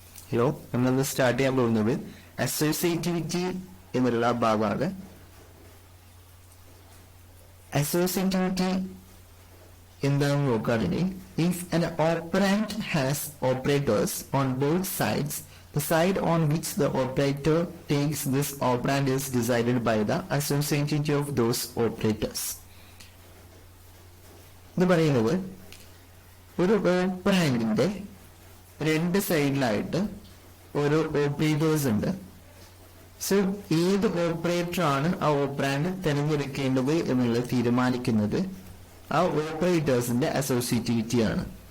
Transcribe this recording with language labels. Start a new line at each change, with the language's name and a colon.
Malayalam: Hello, നമ്മളിന്ന് start ചെയ്യാൻ പോകുന്നത് അസോസിയേറ്റിവിറ്റി എന്നുള്ള ഭാഗമാണ്. അസോസിയേറ്റിവിറ്റി എന്താണെന്ന് നോക്കുകയാണെങ്കിൽ,
English: If an operand has operators on both sides, the side on which the operator takes this operand is decided by the associativity of those operators.
Malayalam: എന്ന് പറയുന്നത് ഒരു ഓപ്പറാൻഡിന്റെ രണ്ട് സൈഡിലായിട്ട് ഓരോ ഓപ്പറേറ്റേഴ്സ് ഉണ്ട്. സോ ഏത് ഓപ്പറേറ്ററാണ് ആ ഓപ്പറാൻഡ് തിരഞ്ഞെടുക്കേണ്ടത് എന്നുള്ളത് തീരുമാനിക്കുന്നത് ആ ഓപ്പറേറ്റേഴ്സിന്റെ അസോസിയേറ്റിവിറ്റിയാണ്.